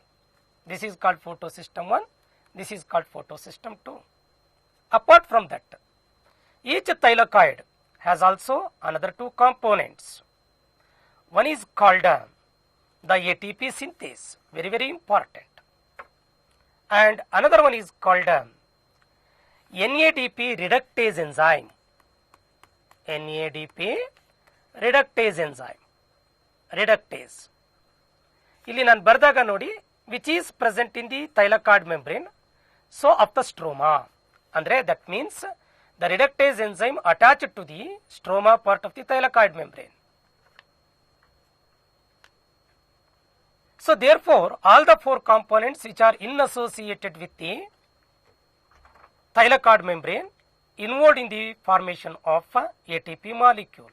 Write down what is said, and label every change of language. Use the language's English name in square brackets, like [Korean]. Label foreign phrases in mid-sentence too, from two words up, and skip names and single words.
[English] This is called photosystem 1, this is called photosystem 2. Apart from that, each thylakoid has also another two components. One is called the ATP synthase, very important, and another one is called NADP reductase enzyme. NADP reductase enzyme, reductase. [Kannada] ಇಲ್ಲಿ ನಾನು ಬರೆದಾಗ ನೋಡಿ, [English] which is present in the thylakoid membrane, so of the stroma. ಅಂದ್ರೆ that means the reductase enzyme attached to the stroma part of the thylakoid membrane. So therefore, all the four components which are unassociated with the thylakoid membrane involved in the formation of ATP molecule.